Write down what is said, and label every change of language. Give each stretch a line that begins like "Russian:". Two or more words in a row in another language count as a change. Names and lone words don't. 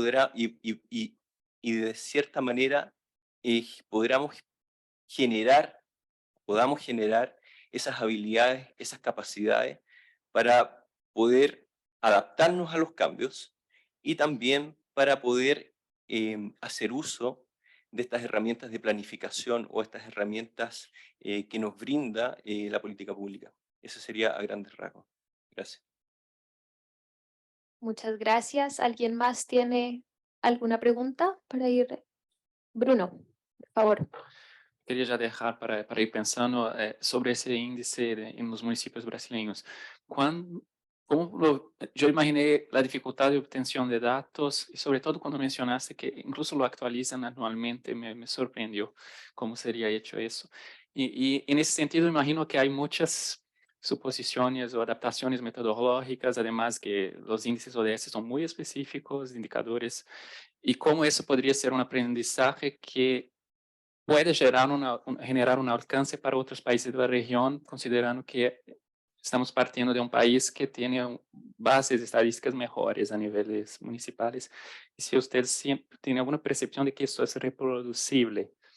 Spanish: de cierta manera podamos generar esas habilidades, esas capacidades para poder adaptarnos a los cambios y también para poder hacer uso de estas herramientas de planificación o estas herramientas que nos brinda la política pública. Eso sería a grandes rasgos. Gracias. Muchas gracias. ¿Alguien más tiene alguna pregunta para ir? Bruno, por favor.
Portuguese: Queria já deixar para ir pensando sobre esse índice nos municípios brasileiros. Eu imaginei a dificuldade de obtenção de dados e, sobretudo, quando mencionaste que
Spanish: incluso lo actualizan anualmente,
Portuguese: me surpreendeu como seria hecho isso. E nesse sentido, imagino que há muitas suposições ou adaptações metodológicas, además que os índices ODS são muito específicos, indicadores, e como isso poderia ser um aprendizagem que
Spanish: puede generar un alcance para otros países de la región, considerando que estamos partiendo de un país que tiene bases estadísticas mejores a niveles municipales. Y si usted siempre tiene alguna percepción de que esto es reproducible.